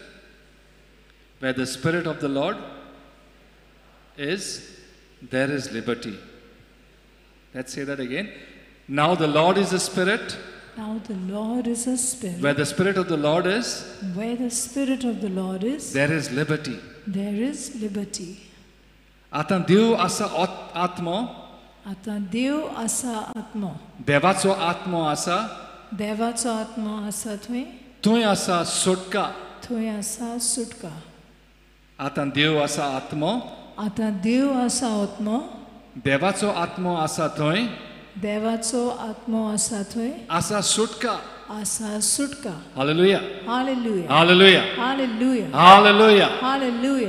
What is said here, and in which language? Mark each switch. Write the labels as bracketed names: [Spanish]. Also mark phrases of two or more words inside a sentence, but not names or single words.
[English] Where the Spirit of the Lord is, there is liberty. Let's say that again. Now the Lord is a spirit. Now the Lord is a spirit. Where the Spirit of the Lord is, Where the Spirit of the Lord is, there is liberty. there is liberty. [Konkani] Atan Dev asa atmo, आता देव असा आत्मा, devaco atmo asa, देवाचो आत्मा असा tuj asa sutka. थंय असा सुटका. Atan Dev asa atmo, आता देव असा आत्मा, devaco atmo asa tuj, देवाचो आत्मा असा थंय asa sutka. असा सुटका. Hallelujah. Hallelujah. Hallelujah. Hallelujah. Hallelujah. Hallelujah.